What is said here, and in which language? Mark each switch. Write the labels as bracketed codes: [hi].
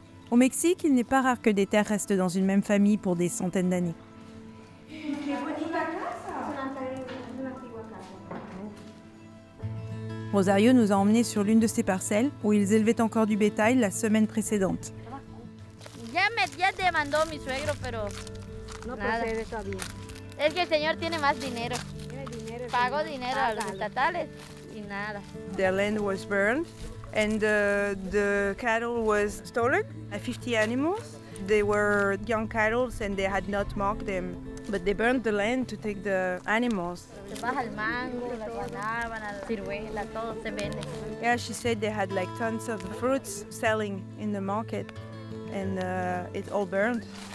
[fr] Au Mexique, il n'est pas rare que des terres restent dans une même famille pour des centaines d'années. Rosario nous a emmenés sur l'une de ces parcelles où ils élevaient encore du bétail la semaine précédente. [es] Ya demandó mi suegro, pero No nada. procede todavía. Es que el señor tiene más dinero. Tiene dinero. Pagó dinero a los estatales y nada. [en] Their land was burned and the cattle was stolen. 50 animals. They were young cattle and they had not marked them. But they burned the land to take the animals. [es] Se baja el mango, la guanábana, la ciruela, todo se vende. [en] Yeah, she said they had like tons of fruits selling in the market and it all burned.